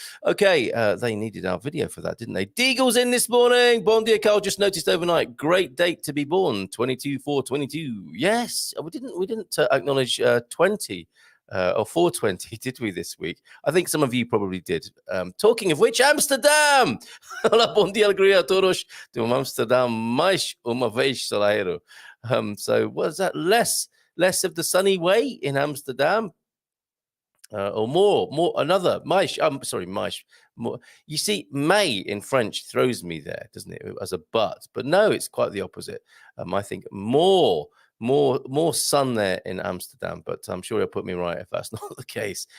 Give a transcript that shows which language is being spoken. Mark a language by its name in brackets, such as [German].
[English] Okay, they needed our video for that, didn't they? Deagle's in this morning. [Portuguese] Bon dia, [English] Carl. Just noticed overnight. Great date to be born. 22/4/22. Yes, we didn't acknowledge 20 or 420, did we this week? I think some of you probably did. Talking of which, Amsterdam. [Portuguese] Olá, bom dia, alegria a todos. De Amsterdam mais uma vez, Salero. [English] So was that less of the sunny way in Amsterdam, or more another [Portuguese] mais. Mais. [English] More. You see, May in French throws me there, doesn't it, as a but? But no, it's quite the opposite. I think more sun there in Amsterdam, but I'm sure he'll put me right if that's not the case.